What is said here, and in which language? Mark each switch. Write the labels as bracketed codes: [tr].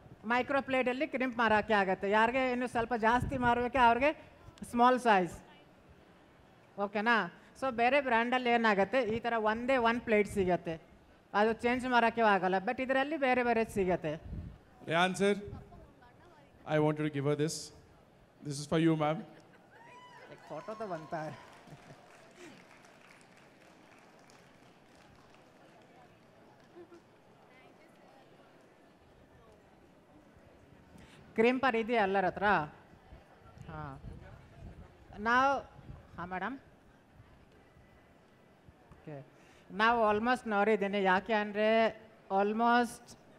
[kn] Micro ಪ್ಲೇಟಲ್ಲಿ crimp ಮಾರೋಕ್ಕೆ ಆಗುತ್ತೆ ಯಾರಿಗೆ ಇನ್ನು ಸ್ವಲ್ಪ ಜಾಸ್ತಿ ಮಾರೋಕ್ಕೆ ಅವ್ರಿಗೆ ಸ್ಮಾಲ್ ಸೈಜ್ ಓಕೆನಾ ಸೊ ಬೇರೆ ಬ್ರ್ಯಾಂಡಲ್ಲಿ ಏನಾಗುತ್ತೆ ಈ ಥರ ಒಂದೇ ಒಂದು ಪ್ಲೇಟ್ ಸಿಗುತ್ತೆ ಅದು ಚೇಂಜ್ ಮಾಡೋಕ್ಕೆ ಆಗಲ್ಲ ಬಟ್ ಇದರಲ್ಲಿ ಬೇರೆ ಸಿಗುತ್ತೆ [en] Rehan sir, I want you to give her this. This is for you, ma'am. [kn] Photo [hi] तो बनता है [kn] ಕ್ರೀಮ್ ಪರ್ ಇದೆಯಾ ಎಲ್ಲರ ಹತ್ರ ಹಾಂ ನಾವು ಹಾಂ ಮೇಡಮ್ ಓಕೆ ನಾವು ಆಲ್ಮೋಸ್ಟ್ ನೋಡಿದ್ದೀನಿ ಯಾಕೆ ಅಂದರೆ ಆಲ್ಮೋಸ್ಟ್